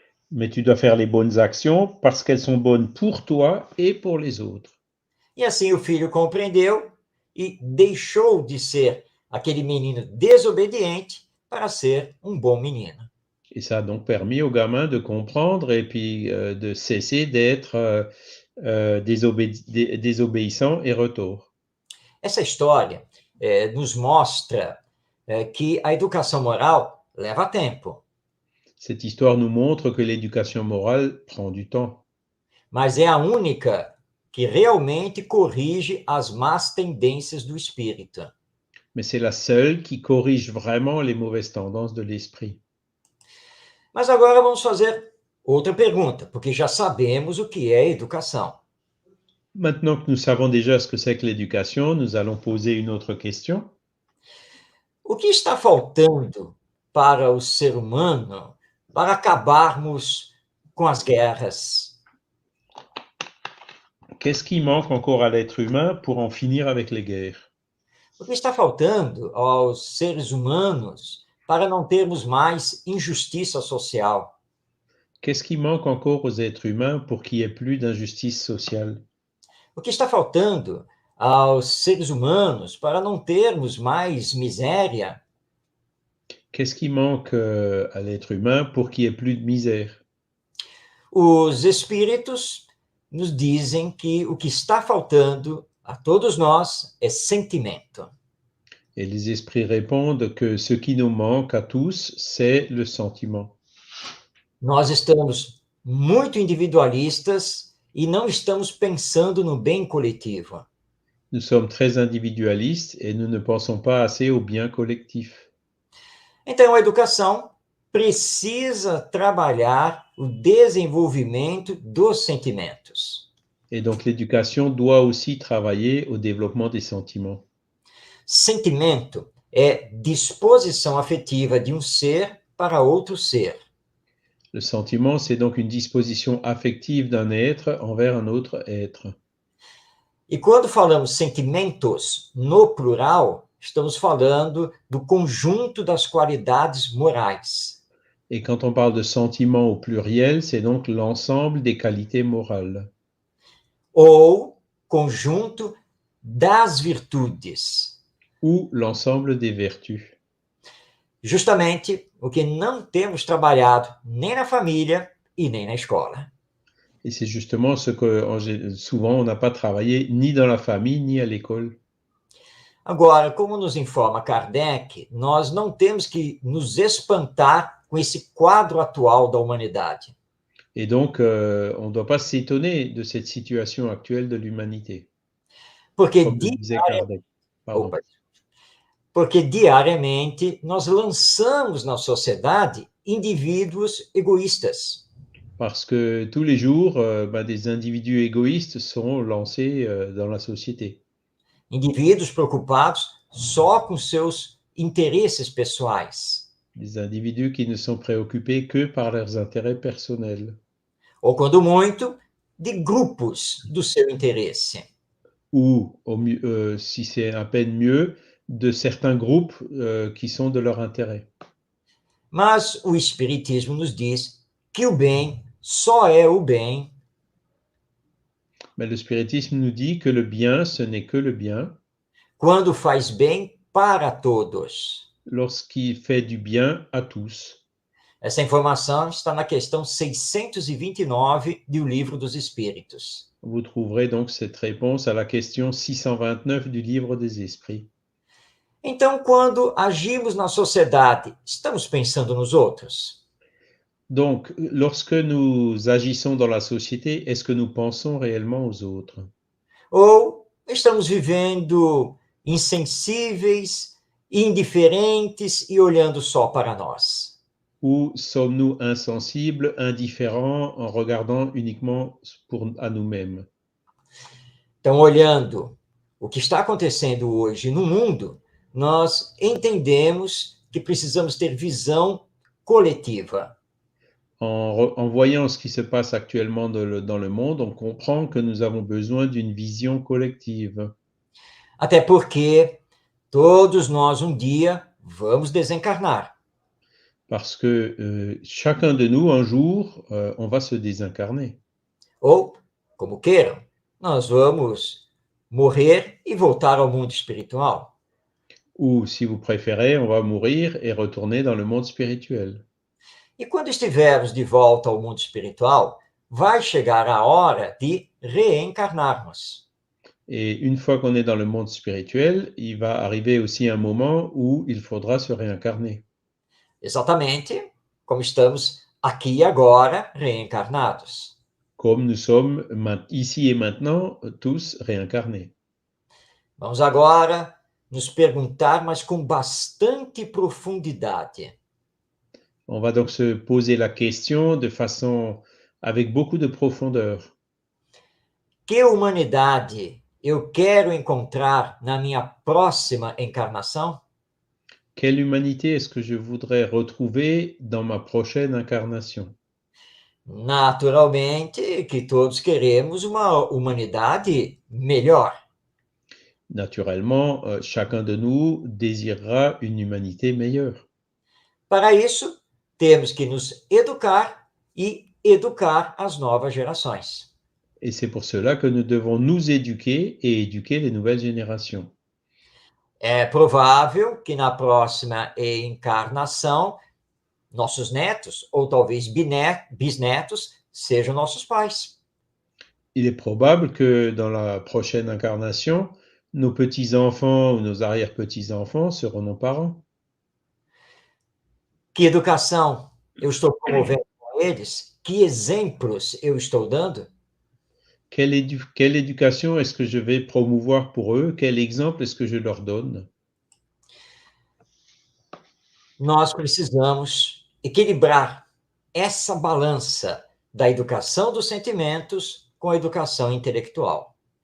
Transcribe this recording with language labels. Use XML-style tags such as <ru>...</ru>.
<fr>Mais tu dois faire les bonnes actions parce qu'elles sont bonnes pour toi et pour les autres.</fr> <pt>E assim o filho compreendeu e deixou de ser aquele menino desobediente para ser um bom menino.</pt> <fr>Et ça a donc permis au gamin de comprendre et puis de cesser d'être désobéissant et retors.</fr> <pt>Essa história nos mostra que a educação moral leva tempo,</pt> <fr>Cette histoire nous montre que l'éducation morale prend du temps.</fr> <pt>mas é a única que realmente corrige as más tendências do espírito.</pt> <fr>Mais c'est la seule qui corrige vraiment les mauvaises tendances de l'esprit.</fr> <pt>Mas agora vamos fazer outra pergunta, porque já sabemos o que é educação.</pt> <fr>Maintenant que nous savons déjà ce que c'est que l'éducation, nous allons poser une autre question.</fr> <pt>O que está faltando para o ser humano para acabarmos com as guerras?</pt> <fr>Qu'est-ce qui manque encore à l'être humain pour en finir avec les guerres?</fr> <pt>O que está faltando aos seres humanos para não termos mais injustiça social?</pt> <fr>Qu'est-ce qui manque encore aux êtres humains pour qu'il n'y ait plus d'injustice sociale?</fr> <pt>O que está faltando aos seres humanos para não termos mais miséria?</pt> <fr>Qu'est-ce qui manque à l'être humain pour qu'il n'y ait plus de misère?</fr> <pt>Os espíritos nos dizem que o que está faltando a todos nós é sentimento.</pt> <fr>Et les esprits répondent que ce qui nous manque à tous, c'est le sentiment.</fr> <pt>Nós estamos muito individualistas e não estamos pensando no bem coletivo.</pt> <fr>Nous sommes très individualistes et nous ne pensons pas assez au bien collectif.</fr> <pt>Então, a educação precisa trabalhar o desenvolvimento dos sentimentos.</pt> <fr>Et donc l'éducation doit aussi travailler au développement des sentiments.</fr> <pt>Sentimento é disposição afetiva de um ser para outro ser.</pt> <fr>Le sentiment, c'est donc une disposition affective d'un être envers un autre être.</fr> <pt>E quando falamos sentimentos no plural, estamos falando do conjunto das qualidades morais.</pt> <fr>Et quand on parle de sentiments au pluriel, c'est donc l'ensemble des qualités morales.</fr> <pt>Ou conjunto das virtudes.</pt> <fr>Ou l'ensemble des vertus.</fr> <pt>Justamente o que não temos trabalhado nem na família e nem na escola.</pt> <fr>Et c'est justement ce que souvent on n'a pas travaillé ni dans la famille ni à l'école.</fr> <pt>Agora, como nos informa Kardec, nós não temos que nos espantar com esse quadro atual da humanidade.</pt> <fr>Et donc, on ne doit pas s'étonner de cette situation actuelle de l'humanité.</fr> <pt>Porque,</pt> <fr>Comme le disait Kardec. Pardon.</fr> <pt>Porque diariamente nós lançamos na sociedade indivíduos egoístas.</pt> <fr>Parce que tous les jours, des individus égoïstes sont lancés dans la société.</fr> <pt>Indivíduos preocupados só com seus interesses pessoais.</pt> <fr>Des individus qui ne sont préoccupés que par leurs intérêts personnels.</fr> <pt>ou, quando muito, de grupos do seu interesse.</pt> <fr>Ou, si c'est à peine mieux, de certains groupes qui sont de leur intérêt.</fr> <pt>Mas o Espiritismo nos diz que o bem só é o bem</pt> <fr>Mais le spiritisme nous dit que le bien, ce n'est que le bien</fr> <pt>quando faz bem para todos.</pt> <fr>lorsqu'il fait du bien à tous.</fr> <pt>Essa informação está na questão 629 do Livro dos Espíritos.</pt> <fr>Vous trouverez donc cette réponse à la question 629 du livre des esprits.</fr> <pt>Então, quando agimos na sociedade, estamos pensando nos outros?</pt> <fr>Donc, lorsque nous agissons dans la société, est-ce que nous pensons réellement aux autres?</fr> <pt>Ou estamos vivendo insensíveis, indiferentes e olhando só para nós?</pt> <fr>Ou sommes-nous insensibles, indifférents, en regardant uniquement à nous-mêmes?</fr> <pt>Então, olhando o que está acontecendo hoje no mundo, nós entendemos que precisamos ter visão coletiva.</pt> <fr>En voyant ce qui se passe actuellement dans le monde, on comprend que nous avons besoin d'une vision collective.</fr> <pt>Até porque todos nós um dia vamos desencarnar.</pt> <fr>Parce que chacun de nous, un jour, on va se désincarner.</fr> <pt>Ou, como queiram, nós vamos morrer e voltar ao mundo espiritual.</pt> <fr>Ou, si vous préférez, on va mourir et retourner dans le monde spirituel.</fr> <pt>E quando estivermos de volta ao mundo espiritual, vai chegar a hora de reencarnarmos.</pt> <fr>Et une fois qu'on est dans le monde spirituel, il va arriver aussi un moment où il faudra se réincarner.</fr> <pt>Exatamente como estamos aqui e agora reencarnados.</pt> <fr>Comme nous sommes ici et maintenant tous réincarnés.</fr> <pt>Vamos agora nos perguntar, mas com bastante profundidade.</pt> <fr>On va donc se poser la question de façon avec beaucoup de profondeur.</fr> <pt>Que humanidade eu quero encontrar na minha próxima encarnação?</pt> <fr>Quelle humanité est-ce que je voudrais retrouver dans ma prochaine incarnation?</fr> <pt>Naturalmente que todos queremos uma humanidade melhor.</pt> <fr>Naturellement, chacun de nous désirera une humanité meilleure.</fr> <pt>Para isso, temos que nos educar e educar as novas gerações.</pt> <fr>Et c'est pour cela que nous devons nous éduquer et éduquer les nouvelles générations.</fr> <pt>É provável que na próxima encarnação, nossos netos, ou talvez bisnetos, sejam nossos pais.</pt> <fr>Il est probable que dans la prochaine incarnation, nos petits-enfants ou nos arrière-petits-enfants seront nos parents.</fr> <pt>Que educação eu estou promovendo com eles? Que exemplos eu estou dando?</pt> <fr>Quelle éducation est-ce que je vais promouvoir pour eux? Quel exemple est-ce que je leur donne?</fr> <pt>Nós precisamos equilibrar essa balança da educação dos sentimentos com a educação intelectual.</pt>